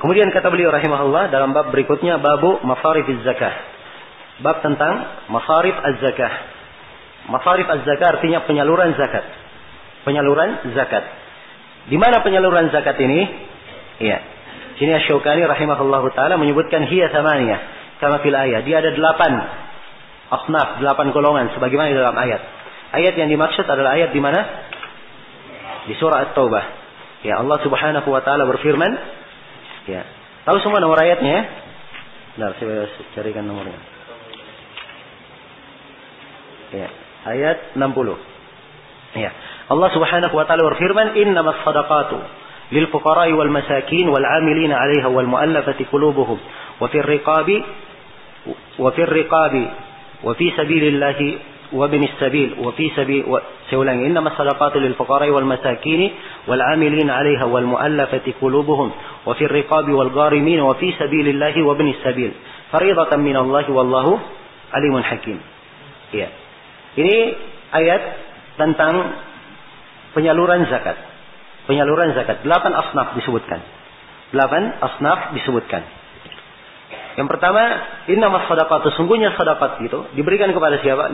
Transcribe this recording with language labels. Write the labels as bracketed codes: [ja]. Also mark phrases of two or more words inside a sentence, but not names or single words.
[id] Kemudian kata beliau rahimahullah dalam bab berikutnya, [ar] باب مصارف الزكاة. [id] Bab tentang [ar] مصارف الزكاة. مصارف الزكاة [id] artinya penyaluran zakat. Penyaluran zakat. Di mana penyaluran zakat ini? Ya. Sini Asy-Syaukani [ar] رحمه الله تعالى [id] menyebutkan [ar] هي ثمانية كما في الآية. [id] Dia ada 8 asnaf, 8 golongan sebagaimana di dalam ayat. Ayat yang dimaksud adalah ayat di mana? Di surah At-Taubah. Ya, Allah [ar] سبحانه وتعالى [id] berfirman, ya. Tahu semua nomor ayatnya ya? Nah, saya carikan nomornya. Ya, ayat 60. Ya. Allah [ar] سبحانه وتعالى [id] berfirman, [ar] "إنما الصدقات للفقراء والمساكين والعاملين عليها والمؤلفة قلوبهم وفي الرقاب وفي سبيل الله وابن السبيل سيولان إنما الصدقات للفقراء والمساكين والعاملين عليها والمؤلفة قلوبهم وفي الرقاب والغارمين وفي سبيل الله وابن السبيل فريضة من الله والله عليم حكيم. [id] Ya. Ini ayat tentang penyaluran zakat. Penyaluran zakat. 8 asnaf disebutkan. 8 asnaf disebutkan. Yang pertama, [ar] إنما الصدقات, [id] sesungguhnya sedekah itu diberikan kepada siapa?